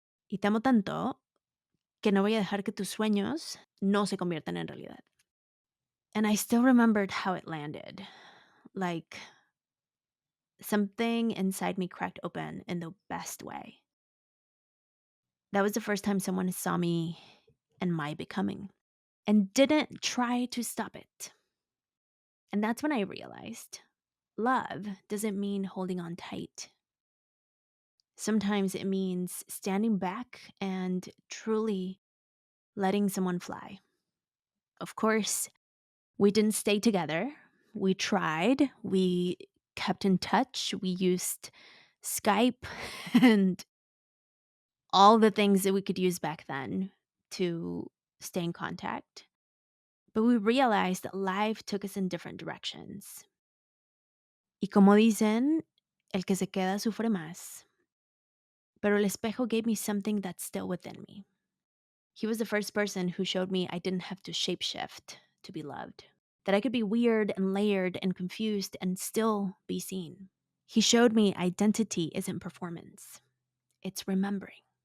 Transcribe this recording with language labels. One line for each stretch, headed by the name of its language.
Spanish: Y te amo tanto que no voy a dejar que tus sueños no se conviertan en realidad.
English: And I still remembered how it landed. Like something inside me cracked open in the best way. That was the first time someone saw me and my becoming and didn't try to stop it. And that's when I realized love doesn't mean holding on tight. Sometimes it means standing back and truly letting someone fly. Of course, we didn't stay together. We tried, we kept in touch, we used Skype and all the things that we could use back then to stay in contact. But we realized that life took us in different directions.
Spanish: Y como dicen, el que se queda sufre más.
English: Pero el espejo gave me something that's still within me. He was the first person who showed me I didn't have to shapeshift to be loved, that I could be weird and layered and confused and still be seen. He showed me identity isn't performance, it's remembering.